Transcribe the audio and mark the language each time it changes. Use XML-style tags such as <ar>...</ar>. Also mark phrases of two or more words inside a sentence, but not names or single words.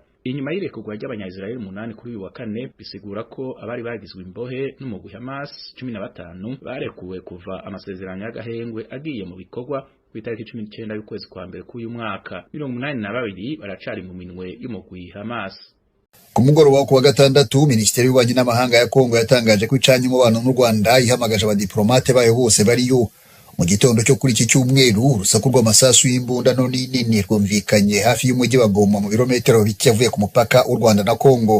<rn>Inyuma y'irekurwa ry'abanya-Israel 8 kuri uyu wa kane bisigura ko abari bagizwe imbohe n'umugwi Hamas 15 barekuwe kuva amasezerano y'agahengwe agiye mu bikorwa ku itariki 19 y'ukwezi kwa mbere k'uyu mwaka. 82 baracari mu minwe y'umugwi Hamas.</rn> <rw>Ku mugoroba wa gatandatu, Minisiteri y'Ububanyi n'Amahanga ya Kongo yatangaje ko icanye umubano n'u Rwanda ihamagaje abadiplomate bayo bose bariyo. Mu gitondo cyo kuri iki cyumweru, urusaku rw'amasasu y'imbunda nini rwumvikanye hafi y'umujyi wa Goma mu birometero bike avuye ku mupaka w'u Rwanda na Kongo.</rw>